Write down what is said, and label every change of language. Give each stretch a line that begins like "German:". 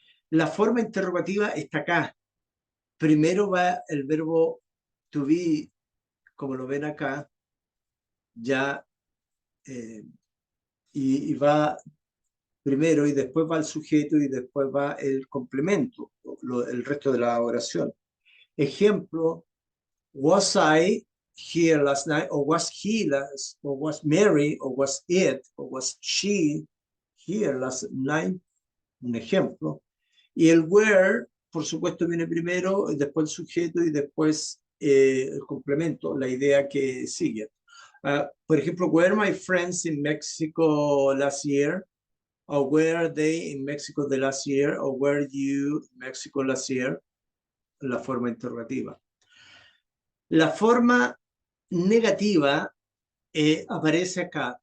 Spanish: La forma interrogativa está acá. Primero va el verbo to be, como lo ven acá, ya, y va primero y después va el sujeto y después va el complemento, el resto de la oración.
English: Ejemplo, was I here last night, or was he last, or was Mary, or was it, or was she here last night?
Spanish: Un ejemplo. Y el where, por supuesto, viene primero, después el sujeto y después el complemento, la idea que sigue. Por ejemplo,
English: were my friends in Mexico last year? Or were they in Mexico the last year? Or were you in Mexico last year?
Spanish: La forma interrogativa. La forma negativa aparece acá.